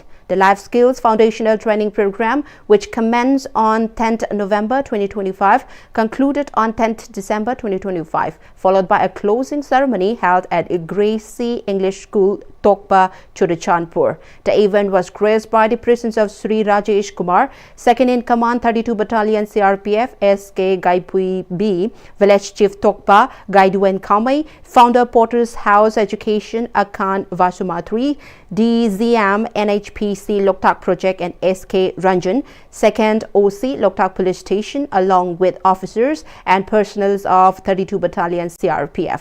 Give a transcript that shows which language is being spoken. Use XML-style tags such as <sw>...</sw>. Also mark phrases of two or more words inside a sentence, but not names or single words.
<en>The Life Skills Foundational Training Program, which commenced on 10th November 2025, concluded on 10th December 2025, followed by a closing ceremony held at Gracie English School, Tokpa, Chudachandpur. The event was graced by the presence of Sri Rajesh Kumar, 2nd in command 32 Battalion CRPF SK Gaipui B, Village Chief Tokpa, Gaiduen Kamai, Founder Porter's House Education Akan Vasumatri, DZM NHPC Loktak Project and SK Ranjan, 2nd OC Loktak Police Station, along with officers and personnel of 32 Battalion CRPF.</en>